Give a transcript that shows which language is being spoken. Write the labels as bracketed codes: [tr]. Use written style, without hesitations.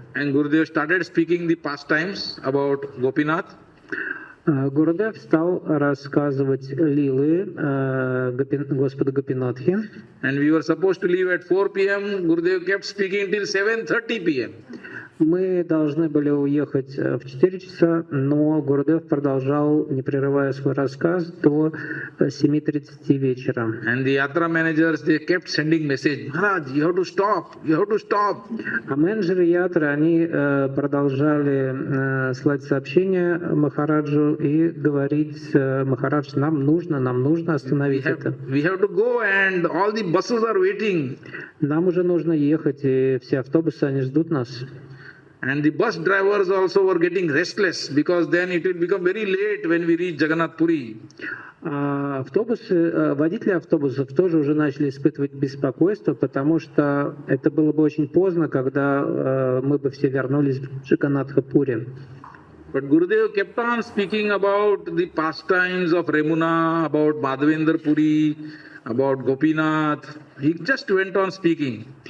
[en] And Gurudev started speaking the pastimes about Gopinath. [ru] Гурудев стал рассказывать лилы Господа Гопинатхи. [en] And we were supposed to leave at 4 p.m. Gurudev kept speaking till 7:30 p.m. [ru] Мы должны были уехать в 4 часа, но Гурудев продолжал, не прерывая свой рассказ, до 7:30 вечера. [en] And the yatra managers, they kept sending message, Maharaj, you have to stop, you have to stop. [ru] А менеджеры ятры, они продолжали слать сообщения Махараджу и говорить: Махарадж, нам нужно остановить это. [en] We have to go and all the buses are waiting. [ru] Нам уже нужно ехать, и все автобусы, они ждут нас. [en] And the bus drivers also were getting restless because then it will become very late when we reach Jagannath Puri. [ru] Водители автобусов тоже уже начали испытывать беспокойство, потому что это было бы очень поздно, когда мы бы все вернулись в Джаганнатха-Пури. [en] But Gurudev kept on speaking about the pastimes of Remuna, about Madhavendra Puri, about Gopinath. He just went on speaking.